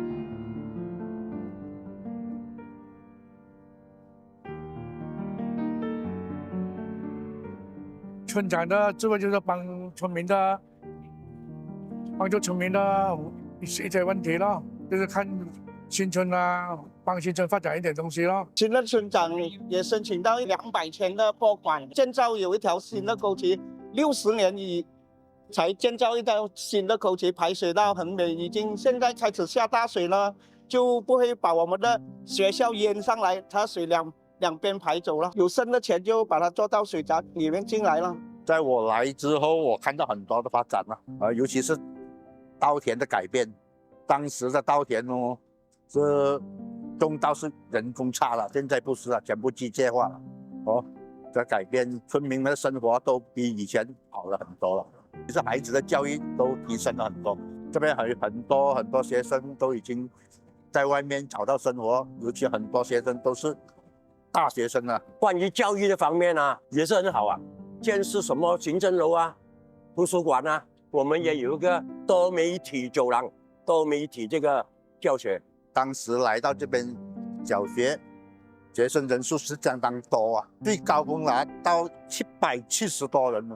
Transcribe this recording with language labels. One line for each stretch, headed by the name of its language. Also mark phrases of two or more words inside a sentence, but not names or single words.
Chinese: 村長的職位就是幫助村民的一些問題咯，就是看新村啊，幫新村發展一點東西咯。新的村長也申請到200千的撥款，建造有一條新的溝渠，60年以才建造一條新的溝渠，排水道很美，已經現在開始下大水了，就不會把我們的學校淹上來，它水兩邊排走了，有剩的錢就把它做到水閘裏面進來了。在我來之後，我看到很多的發展了，尤其是稻田的改變。當時的稻田哦，是種稻是人工插了，現在不是了，全部機械化了。哦，這改變村民們的生活都比以前好了很多了。其實孩子的教育都提升了很多，這邊很多學生都已經在外面找到生活，尤其很多學生都是大學生啊。關於教育的方面啊，也是很好啊，建設什麼行政樓啊、圖書館啊，我們也有一個多媒體走廊、多媒體這個教學。當時來到這邊小學，學生人數是相當多啊，最高峰來到770多人了。